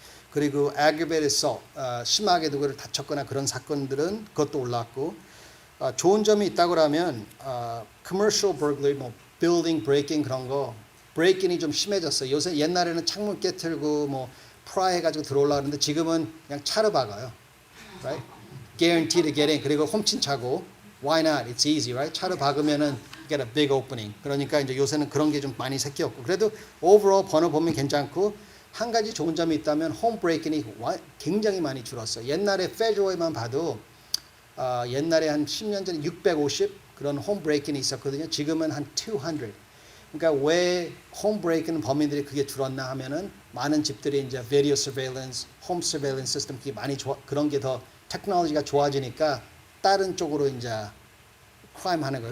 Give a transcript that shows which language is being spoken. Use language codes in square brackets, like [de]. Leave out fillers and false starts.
[ko] 그리고 aggravated assault, 심하게 누구를 다쳤거나 그런 사건들은 그것도 올랐고, 좋은 점이 있다고 하면 commercial burglary, 뭐 building breaking 그런 거, break-in이 좀 심해졌어요. 요새 옛날에는 창문 깨트리고 뭐 pry 해가지고 들어오려고 하는데 지금은 그냥 차로 박아요. [en] Right? Guaranteed to get in. [ko] 그리고 홈친 차고 [en] why not? It's easy, right? [ko] 차로 박으면은 [en] get a big opening. [ko] 그러니까 이제 요새는 그런 게 좀 많이 섞였고 그래도 overall 번호 보면 괜찮고 한 가지 좋은 점이 있다면 홈 브레이킹이 굉장히 많이 줄었어요. 옛날에 페더럴에만 봐도 옛날에 한 10년 전에 650 그런 홈 브레이킹이 있었거든요. 지금은 한 200. 그러니까 왜 홈 브레이킹 범인들이 그게 줄었나 하면은 많은 집들이 이제 video surveillance, home surveillance system 그게 많이 그런 게 더 테크놀로지가 좋아지니까 다른 쪽으로 이제 크라임 하는 거예요.